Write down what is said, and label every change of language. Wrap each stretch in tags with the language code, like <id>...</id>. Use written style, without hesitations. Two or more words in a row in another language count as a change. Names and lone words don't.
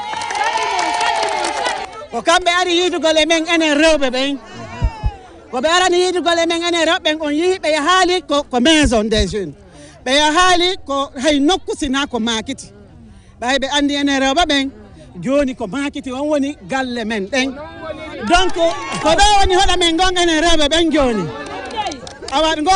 <ff>ko kamɓe ari yidugol e men enen rewɓe ɓen ko ɓe arani yidugol e men enen rewɓe ɓen on yihi ɓe haali ko</ff> <fr>maison des jeunes</fr> <ff>ɓe haali ko hay nokku sina ko makiti ɓay ɓe andi enen rewɓe ɓen joni ko makiti on woni galle men ɗen donc ko ɗo woni hoɗa men gon enen rewɓe ɓen joni awat ngo</ff>